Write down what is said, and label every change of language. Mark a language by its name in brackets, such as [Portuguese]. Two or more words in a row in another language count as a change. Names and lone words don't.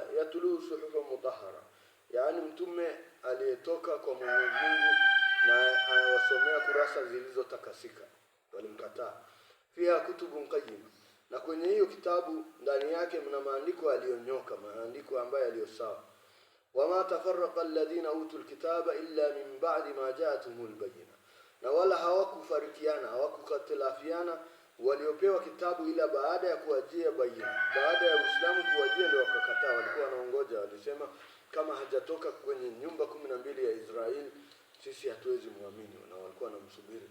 [Arabic] يتلو صحفا مطهرة, [Swahili] yani mtume aliyetoka kwa Mwenyezi Mungu na anawasomea kurasa zilizotakasika. Walimkataa. [Arabic] فيها كتب قيمة, [Swahili] na kwenye hiyo kitabu ndani yake mna maandiko yaliyonyoka, maandiko ambayo yaliyo sawa. [Arabic] وما تفرق الذين أوتوا الكتاب إلا من بعد ما جاءتهم البينة, [Swahili] na wala hawakufarikiana, hawakukatilafiana waliopewa kitabu ila baada ya kuwajia bayina. Baada ya Uislamu kuwajia ndio wakakataa. Walikuwa wanaongoja, walisema kama hajatoka kwenye nyumba 12 ya Israeli sisi hatuwezi muamini, na walikuwa wanamsubiri.